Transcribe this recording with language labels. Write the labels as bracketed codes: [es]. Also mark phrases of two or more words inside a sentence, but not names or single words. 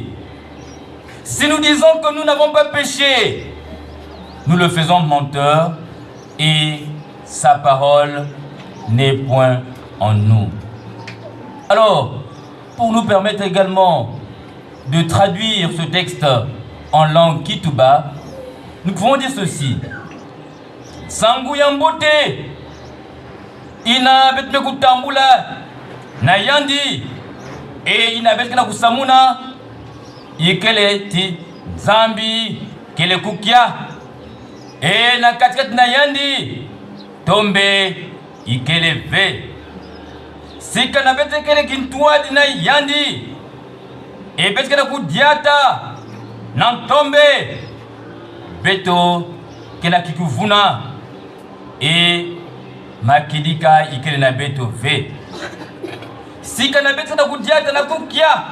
[fr] Si nous disons que nous n'avons pas péché, nous le faisons menteur et sa parole n'est point en nous. Alors, pour nous permettre également de traduire ce texte en langue Kituba, nous pouvons dire ceci. [ktu] Sangu yambote ina betme kutambula na yandi e ina betme kusamuna yekele ti zambi kele kukia e na katikati na yandi tombe ikele ve sika na bete kele kintuadi na yandi e bete kele kudiata na tombe beto kena kikuvuna e makidika ikele na beto ve sika na bete na kudiata na kukia